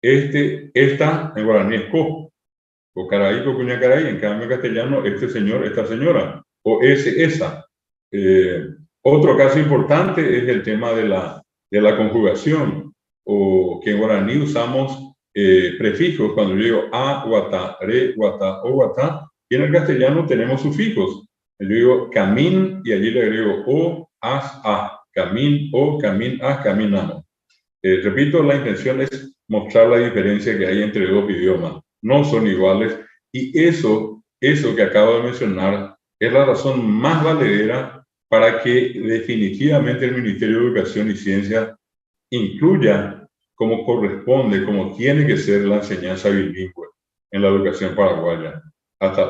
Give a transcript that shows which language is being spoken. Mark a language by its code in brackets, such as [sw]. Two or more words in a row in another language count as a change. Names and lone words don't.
[es] Esta, en guaraní es co. O caray, [gn] co cuña caray. [es] En cambio en castellano, este señor, esta señora. O ese, esa. Otro caso importante es el tema de la conjugación, o que en guaraní usamos prefijos cuando yo digo a, [gn] guatá, re, guatá, o guatá, [es] y en el castellano tenemos sufijos. Yo digo camín y allí le agrego o, as, a, camín, o, camín, as, caminamos. Repito, la intención es mostrar la diferencia que hay entre dos idiomas. No son iguales, y eso que acabo de mencionar es la razón más valedera para que definitivamente el Ministerio de Educación y Ciencia incluya como corresponde, como tiene que ser la enseñanza bilingüe en la educación paraguaya.